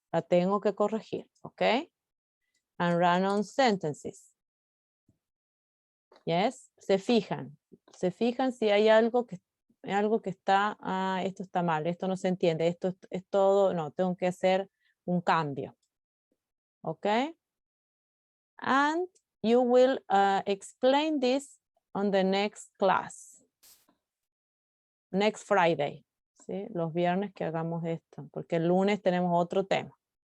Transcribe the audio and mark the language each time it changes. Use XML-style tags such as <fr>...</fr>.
<es>La tengo que corregir, ¿ok?</es> <en>And run-on sentences. Yes,</en> <es>se fijan si hay algo que está, esto está mal, esto no se entiende, esto es todo, no, tengo que hacer un cambio. ¿Ok?</es> <en>And you will explain this on the next class. Next Friday.</en> <es>¿Sí? Los viernes que hagamos esto, porque el lunes tenemos otro tema.</es>